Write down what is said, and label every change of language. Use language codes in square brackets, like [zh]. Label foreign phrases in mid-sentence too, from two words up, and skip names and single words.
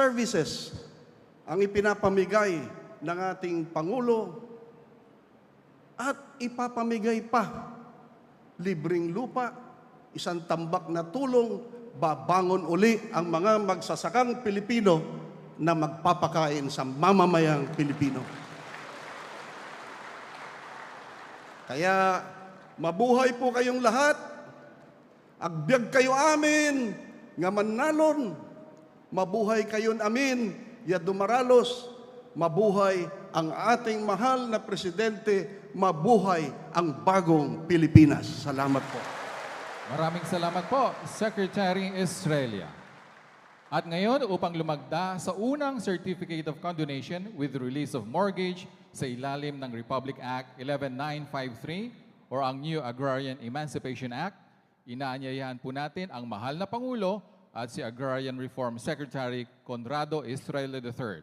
[tl] services ang ipinapamigay ng ating Pangulo at ipapamigay pa libreng lupa, isang tambak na tulong, babangon uli ang mga magsasakang Pilipino na magpapakain sa mamamayang Pilipino. Kaya mabuhay po kayong lahat, [ilo] agbyag kayo amin, nga manalon, mabuhay kayon amin, ya dumaralos, [tl] mabuhay ang ating mahal na presidente, mabuhay ang bagong Pilipinas. Salamat po. Maraming salamat po, Secretary Estrella. At ngayon, upang lumagda sa unang [en] Certificate of Condonation with release of mortgage [tl] sa ilalim ng Republic Act 11953 or ang New Agrarian Emancipation Act, inaanyayahan po natin ang mahal na Pangulo at si Agrarian Reform Secretary Conrado Estrella III.